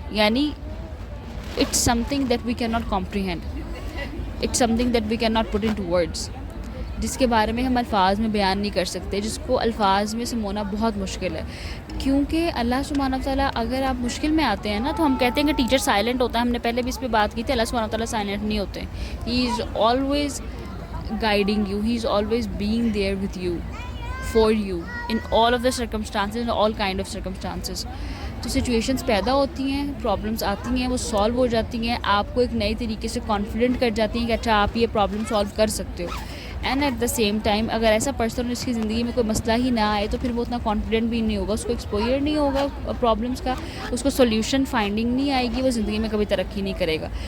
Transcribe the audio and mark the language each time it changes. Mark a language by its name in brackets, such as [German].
[Urdu] یعنی [English] it's something that we can not comprehend, it's something that we can not put into words, [Urdu] جس کے بارے میں ہم الفاظ میں بیان نہیں کر سکتے، جس کو الفاظ میں سمونا بہت مشکل ہے. کیونکہ اللہ سبحانہ تعالیٰ، اگر آپ مشکل میں آتے ہیں نا تو ہم کہتے ہیں کہ ٹیچر سائلنٹ ہوتا ہے، ہم نے پہلے بھی اس پہ بات کی تھی. اللہ سبحانہ تعالیٰ سائلنٹ نہیں ہوتے، [English] He is always guiding you, he is always being there with you, for you, in all of the circumstances, in all kind of circumstances. [Urdu] تو سچویشنز پیدا ہوتی ہیں، پرابلمس آتی ہیں، وہ سالو ہو جاتی ہیں، آپ کو ایک نئے طریقے سے کانفیڈنٹ کر جاتی ہیں کہ اچھا آپ یہ پرابلم سالو کر سکتے ہو. [English] and at the same time [Urdu] اگر ایسا پرسن اس کی زندگی میں کوئی مسئلہ ہی نہ آئے تو پھر وہ اتنا کانفیڈنٹ بھی نہیں ہوگا، اس کو ایکسپوئر نہیں ہوگا پرابلمس کا، اس کو سولیوشن فائنڈنگ نہیں آئے گی، وہ زندگی میں کبھی ترقی نہیں کرے گا.